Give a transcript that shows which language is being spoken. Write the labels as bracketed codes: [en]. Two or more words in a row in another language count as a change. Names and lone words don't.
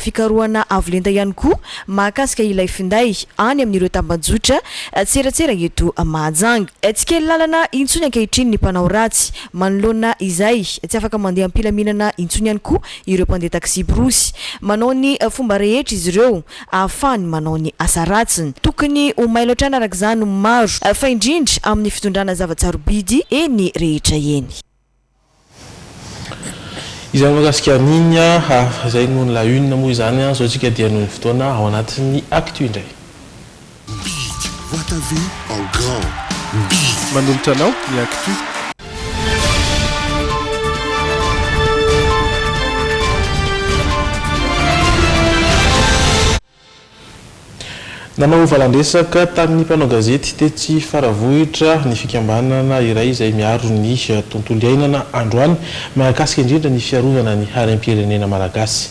[mg] fikarohana avolenta ihany koa mahakasika ilay finday any amin'ireo tambajotra tseratsera eto Mahajanga tsy kely lalana intsony ankehitriny ny mpanao ratsy manoloana izay tsy afaka mandeha ampilaminana intsony ihany koa ireo mpandeha taxi brosy manao ny fomba rehetra izy ireo ahafahany manao ny asa ratsiny tokony ho mailo hatrany araka izany maro fa indrindra amin'ny fitondrana zavatsarobidy eny rehetra eny izany mahakasika an'iny izay no [fr] la une [mg] moa izany zao tsika dia noho ny fotoana ao anatin'ny actu indray [fr] Vois ta vie en grand. [mg] Manolotra anao ny actu. nanao valandresaka tamin'ny mpanao gazety tetsy faravohitra ny fikambanana iray izay miaro ny tontolo iainana androany mahakasika indrindra ny fiarovana ny harem-pirenena malagasy